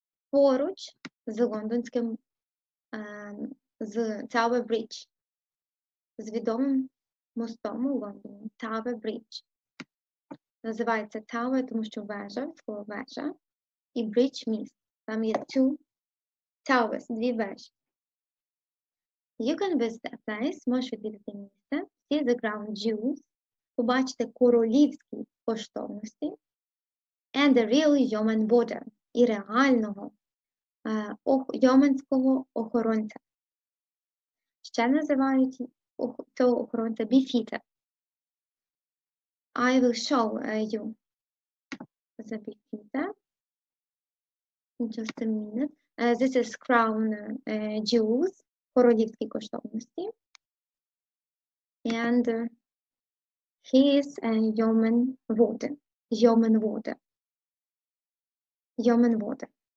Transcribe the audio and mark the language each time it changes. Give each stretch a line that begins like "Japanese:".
Ukrainian: Поруч з лондонським, з Tower Bridge, з відомим мостом у Лондоні, Tower Bridge. Називається Tower, тому що вежа, слово вежа, і Bridge міст. Там є
English: two towers,
Ukrainian: дві вежі.
English: You can visit a place,
Ukrainian: можеш відвідати місце,
English: see the ground jewels,
Ukrainian: побачити королівські коштовності,
English: and the real yeoman warder,
Ukrainian: і реального йоменського охоронця. Ще називають цього охоронця beefeater.
English: I will show you the beefeater in just a minute. This is crown jewels,
Ukrainian: королівські коштовності.
English: And he is a yeoman warder. Yeoman warder. Yeoman warder.